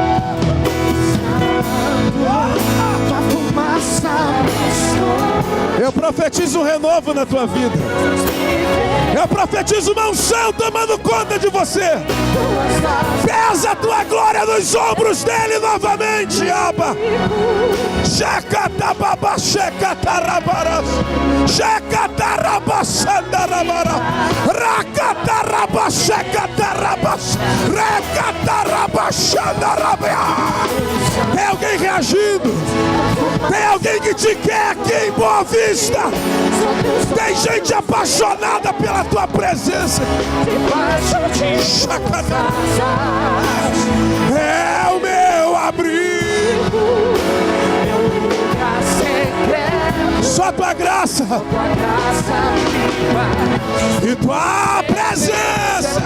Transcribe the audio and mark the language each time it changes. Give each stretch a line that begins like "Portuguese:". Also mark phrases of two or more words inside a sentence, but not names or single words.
Portuguese: Tua fumaça. profetizo um renovo na tua vida. Eu profetizo uma unção tomando conta de você. Pesa a tua glória nos ombros dele novamente, Abba. Shecatababa, shecatarabaras. Shecatarabasandarabara. Racataraba, shecatarabas. Recatarabashandarabia. Tem alguém reagindo? Tem alguém que te quer aqui em Boa Vista? Tem gente apaixonada pela tua presença. É o meu abrigo, só tua graça e tua presença.